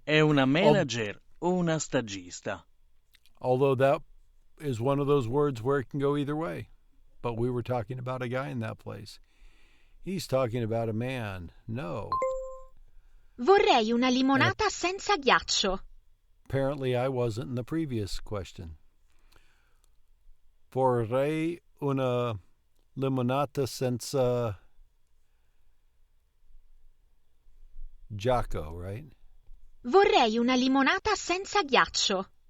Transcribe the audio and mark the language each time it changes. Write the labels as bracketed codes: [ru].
[it] È una manager o una stagista? [en] Although that is one of those words where it can go either way. But we were talking about a guy in that place. He's talking about a man. No. [it] Vorrei una limonata senza ghiaccio. [en] Apparently I wasn't in the previous question. [it] Vorrei una limonata senza Giaco, right? Vorrei una limonata senza ghiaccio.